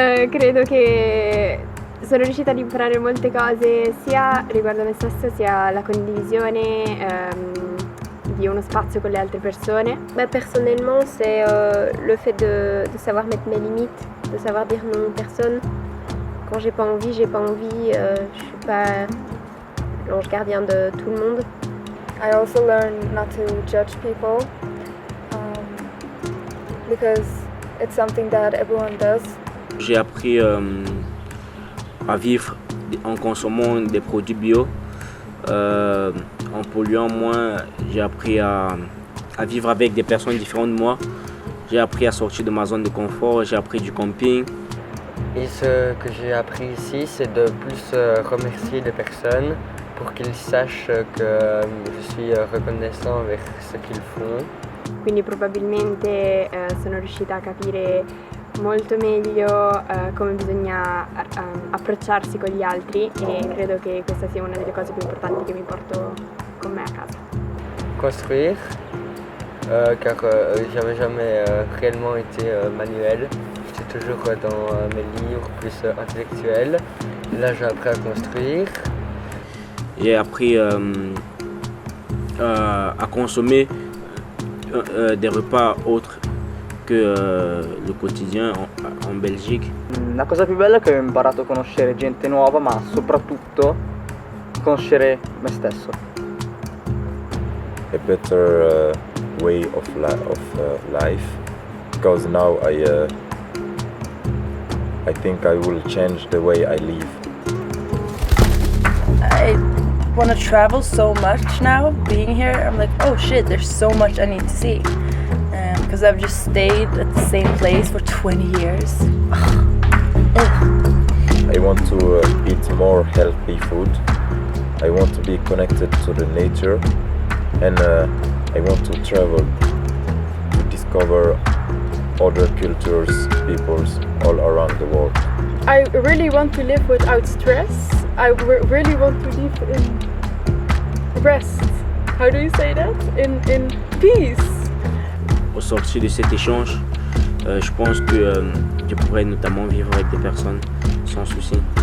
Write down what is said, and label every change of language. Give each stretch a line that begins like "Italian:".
Italian: Credo che sono riuscita ad imparare molte cose sia riguardo a me stessa sia la condivisione di uno spazio con le altre persone.
French: Personnellement, c'est le fait de savoir mettre mes limites, de savoir dire non aux personnes quand j'ai pas envie, j'ai pas envie. Je suis pas l'ange gardien de tout le monde.
English: I also learned not to judge people because it's something that everyone does.
French: J'ai appris à vivre en consommant des produits bio, en polluant moins. J'ai appris à vivre avec des personnes différentes de moi. J'ai appris à sortir de ma zone de confort, j'ai appris du camping. Et ce que j'ai appris ici, c'est de plus remercier les personnes pour qu'ils sachent que je suis reconnaissant envers ce qu'ils font.
Italian: Quindi probabilmente sono riuscita a capire molto meglio come bisogna approcciarsi con gli altri e credo che questa sia una delle cose più importanti che mi porto con me a casa.
French: Construire, car j'avais jamais réellement été manuel. J'étais toujours dans mes livres plus intellectuels. Et là, j'ai appris à construire. J'ai appris à consommer des repas autres que le quotidien en Belgique.
Italian: La cosa più bella è che ho imparato a conoscere gente nuova, ma soprattutto conoscere me stesso.
English: A better way of life, because now I think I will change the way I live. I want to travel so much now. Being here, I'm like, oh shit, there's so much I need to see. Because I've just stayed at the same place for 20 years. I want to eat more healthy food. I want to be connected to the nature, and I want to travel to discover other cultures, peoples all around the world. I really want to live without stress. I really want to live in rest. How do you say that? In peace.
French: Au sortir de cet échange, je pense que je pourrais notamment vivre avec des personnes sans souci.